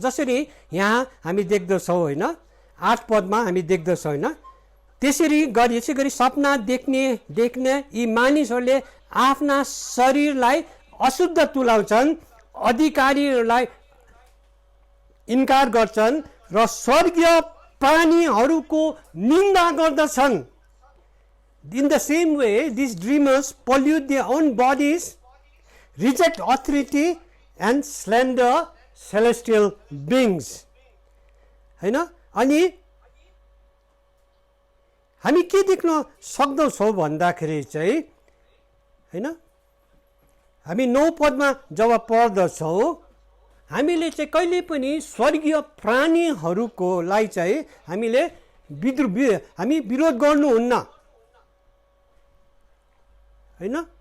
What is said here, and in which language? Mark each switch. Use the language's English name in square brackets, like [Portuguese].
[Nepali] जसरी यहाँ हामी देख्दछौँ होइन, 8 पदमा हामी देख्दछौँ होइन, त्यसै गरी सपना देख्ने यी मानिसहरूले आफ्ना शरीरलाई अशुद्ध तुलाउँछन्, अधिकारीहरूलाई इन्कार गर्छन् र स्वर्गीय प्राणीहरूको निन्दा गर्दछन्। [English] In the same way, these dreamers pollute their own bodies, reject authority and slander celestial beings. [Nepali] हैन। अनि हामी के देख्न सक्दछौँ भन्दाखेरि चाहिँ हैन, हामी 9 पदमा जब पढ्दछौँ हामीले चाहिँ कहिले पनि स्वर्गीय प्राणीहरूको लाई चाहिँ हामीले हामी विरोध गर्नुहुन्न हैन।